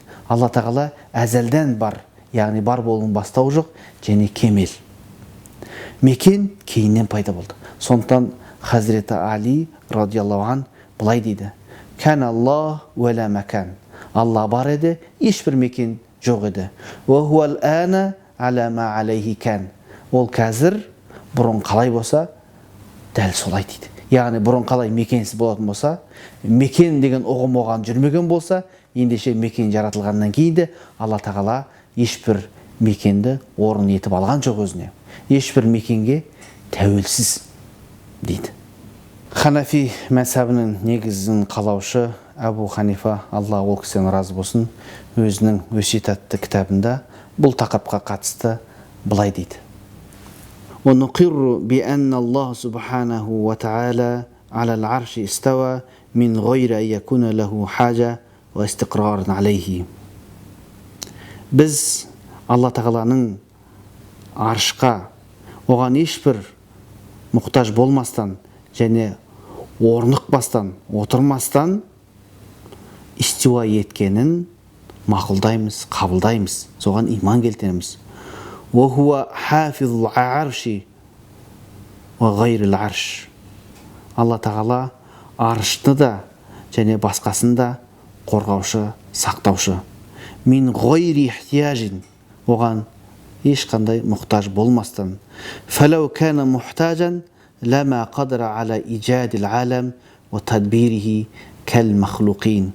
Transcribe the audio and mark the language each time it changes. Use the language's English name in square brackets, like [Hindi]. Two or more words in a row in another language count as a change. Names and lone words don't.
[Kazakh] Алла тағала әзәлден бар, яғни бар болуының бастауы жоқ және кемел. Мекен кейіннен пайда болды. Сондықтан Хазіреті Али [Arabic] رضي الله عن [Kazakh] былай дейді: [Arabic] «كان الله ولا مكان». [Kazakh] Алла бар еді, ешбір мекен жоқ еді. [Arabic] «وهو الآن على ما عليه كان». [Kazakh] Ол қазір бұрын қалай болса, дәл солай дейді. Яғни бұрын қалай мекенсіз болатын болса, мекен деген ұғым оған жүрмеген болса, ендеше мекен жаратылғаннан кейін де Алла тағала ешбір мекенді орын етіп алған жоқ өзіне. Ешбір мекенге тәуелсіз дейді. Ханафи мәзһабының негізін қалаушы Абу Ханифа, Алла ол кісіден разы болсын, өзінің өсиет атты кітабында бұл тақырыпқа қатысты былай дейді: [Arabic] وَنُقِرُّ بِأَنَّ اللَّهَ سُبْحَانَهُ وَتَعَالَى عَلَى الْعَرْشِ اسْتَوَى مِنْ غَيْرِ أَنْ يَكُونَ لَهُ حَاجَةٌ وَاسْتِقْرَارٌ عَلَيْهِ. [Kazakh] Біз Алла тағаланың аршқа оған ешбір мұқтаж болмастан және орнықпастан, отырмастан истиуа еткенін мақұлдаймыз, қабылдаймыз, соған иман келтіреміз. [Arabic] وَهُوَ حَافِظُ الْعَرْشِ وَغَيْرِ الْعَرْشِ. [Kazakh] Алла тағала аршты да және басқасын да қорғаушы, сақтаушы. [Arabic] من غير احتياج, [Kazakh] оған ешқандай мұқтаж болмастан. [Arabic] فلو كان محتاجا لما قدر على إيجاد العالم وتدبيره كالمخلوق.